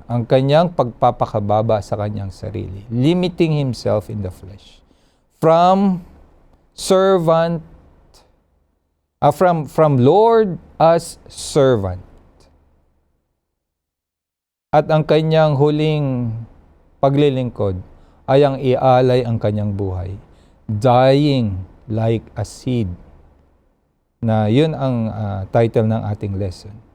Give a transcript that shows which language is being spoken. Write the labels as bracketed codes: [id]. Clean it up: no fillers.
[tl] Ang kanyang pagpapakababa sa kanyang sarili. [en] Limiting himself in the flesh. From servant, from Lord as servant. [tl] At ang kanyang huling paglilingkod ay ang ialay ang kanyang buhay. [en] Dying like a seed. [tl] Na yun ang title ng ating lesson.